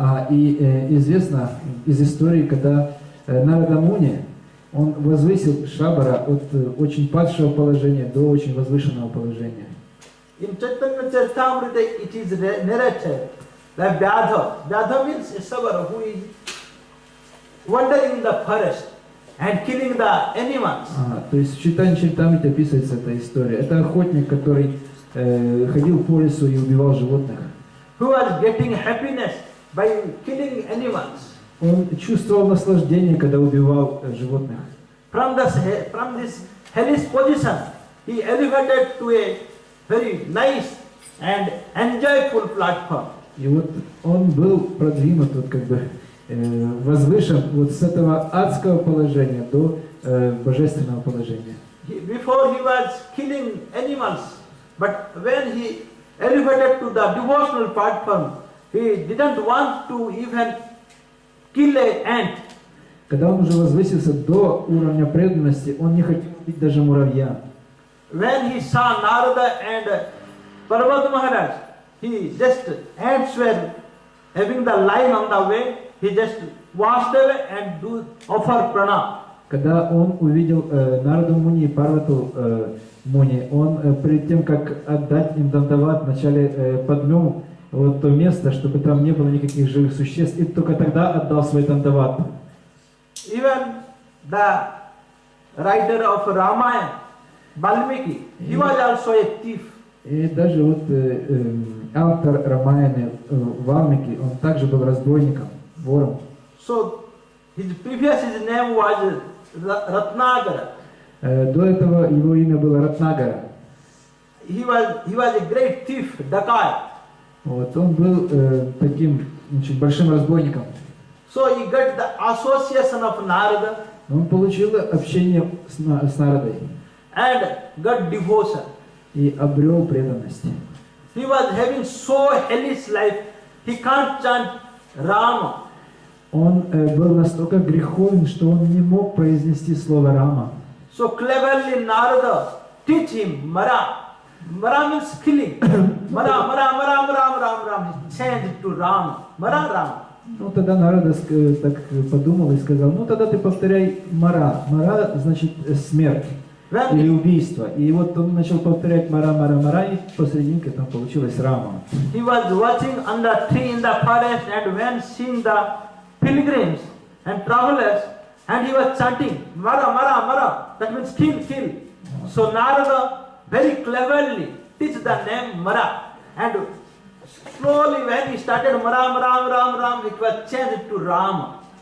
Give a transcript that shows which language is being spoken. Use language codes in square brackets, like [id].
[ru] И известно из истории, когда Нарада Муни, он возвысил Шабара от очень падшего положения до очень возвышенного положения. [en] In Chaitanya Charitamrita it is narrated that Bhajau means a savar who is wandering in the forest and killing the animals. [ru] То есть в Чайтанья Чаритамрите описывается эта история. Это охотник, который ходил по лесу и убивал животных. [en] Who was getting happiness by killing animals. [ru] Он чувствовал наслаждение, когда убивал животных. [en] From this hellish position, he elevated to a very nice and enjoyable platform. [ru] И вот он был продвинут, вот как бы возвышен вот с этого адского положения до божественного положения. [en] Before he was killing animals, but when he elevated to the devotional platform, he didn't want to even kill an ant. [ru] Когда он уже возвысился до уровня преданности, он не хотел убить даже муравья. [en] When he saw Narada and Parvata Maharaj, he just ants were having the line on the way, he just washed away and offer pranam. [ru] Когда он увидел Нараду Муни и Парвату Муни, он перед тем, как отдать им дандават, вначале подмел вот то место, чтобы там не было никаких живых существ, и только тогда отдал свой дандават. [en] Even the writer of Ramayana, Valmiki, he was also a thief. [ru] И даже вот автор Рамаяны Валмики, он также был разбойником, вором. [en] So his name was Ratnagara. [ru] До этого его имя было Ратнагара. [en] He was a great thief, dacoit. [ru] Вот, он был таким очень большим разбойником. [en] So he got the association of Narada. [ru] Он получил общение с Нарадой. [en] And got devotion. [ru] И обрел преданность. [en] He was having so hellish life, he can't chant Rama. [ru] Он был настолько греховен, что он не мог произнести слово Рама. [en] So cleverly Narada teach him Mara. Mara means killing. Mara, Mara, Mara, Mara, Ram, Ram. He changed to Ram. Mara, Ram. [ru] Ну тогда Нарада так подумал и сказал, ну тогда ты повторяй Мара. Мара значит смерть или убийство. И вот он начал повторять Мара, Мара, Мара, и посрединке там получилось Рама. [en] He was watching under a tree in the forest, and when seeing the pilgrims and travelers, and he was chanting Mara, Mara, Mara. That means kill, kill. So Narada very cleverly teach the name Mara, and slowly when he started Ram, Ram, Ram, Ram, it was changed to Rama.